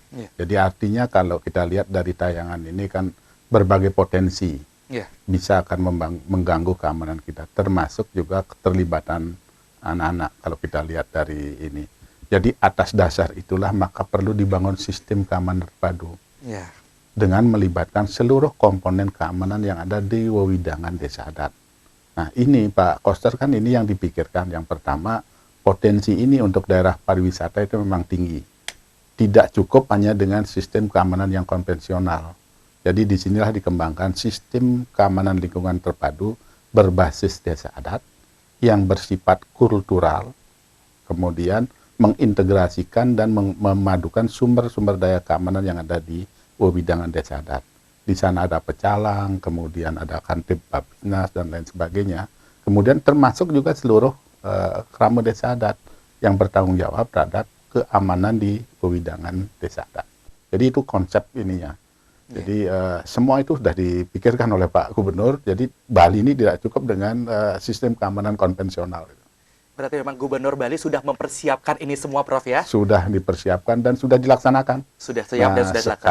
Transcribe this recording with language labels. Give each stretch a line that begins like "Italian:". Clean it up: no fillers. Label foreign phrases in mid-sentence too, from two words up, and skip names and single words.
Indonesian: Jadi artinya kalau kita lihat dari tayangan ini kan berbagai potensi bisa akan mengganggu keamanan kita, termasuk juga keterlibatan anak-anak kalau kita lihat dari ini. Jadi atas dasar itulah maka perlu dibangun sistem keamanan terpadu dengan melibatkan seluruh komponen keamanan yang ada di wewidangan desa adat. Nah, ini Pak Koster kan ini yang dipikirkan. Yang pertama, potensi ini untuk daerah pariwisata itu memang tinggi. Tidak cukup hanya dengan sistem keamanan yang konvensional. Jadi disinilah dikembangkan sistem keamanan lingkungan terpadu berbasis desa adat yang bersifat kultural, kemudian mengintegrasikan dan memadukan sumber-sumber daya keamanan yang ada di wewidangan desa adat. Di sana ada pecalang, kemudian ada kantip babinnas dan lain sebagainya. Kemudian termasuk juga seluruh kerama desa adat yang bertanggung jawab terhadap keamanan di wewidangan desa adat. Jadi itu konsep ininya. Jadi semua itu sudah dipikirkan oleh Pak Gubernur. Jadi Bali ini tidak cukup dengan sistem keamanan konvensional. Berarti memang Gubernur Bali sudah mempersiapkan ini semua Prof ya? Sudah dipersiapkan dan sudah dilaksanakan. Sudah siap dan sudah dilaksanakan.